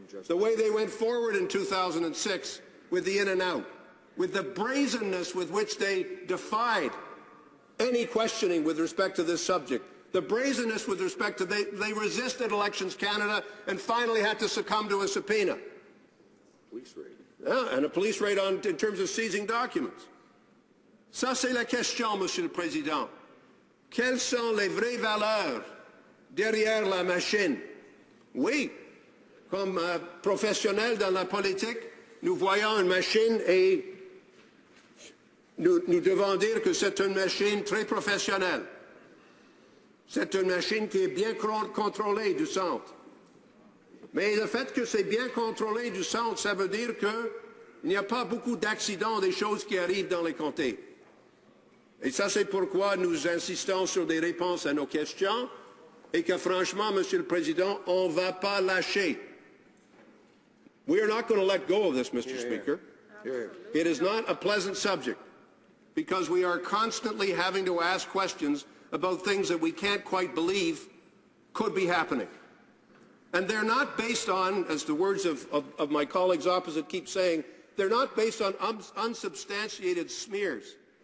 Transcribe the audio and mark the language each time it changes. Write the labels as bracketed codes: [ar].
[en] The way they went forward in 2006 with the in and out, with the brazenness with which they defied any questioning with respect to this subject, the brazenness with respect to they resisted Elections Canada and finally had to succumb to a subpoena. Police raid. Yeah, and a police raid in terms of seizing documents. [fr] Ça, c'est la question, Monsieur le Président. Quelles sont les vraies valeurs derrière la machine? Oui, comme professionnels dans la politique, nous voyons une machine et nous devons dire que c'est une machine très professionnelle. C'est une machine qui est bien contrôlée du centre. Mais le fait que c'est bien contrôlé du centre, ça veut dire qu'il n'y a pas beaucoup d'accidents, des choses qui arrivent dans les comtés. Et ça, c'est pourquoi nous insistons sur des réponses à nos questions et que, franchement, Monsieur le Président, on ne va pas lâcher. [en] We are not going to let go of this, Mr. Speaker. It is not a pleasant subject because we are constantly having to ask questions about things that we can't quite believe could be happening. And they're not based on, as the words of my colleagues opposite keep saying, they're not based on unsubstantiated smears.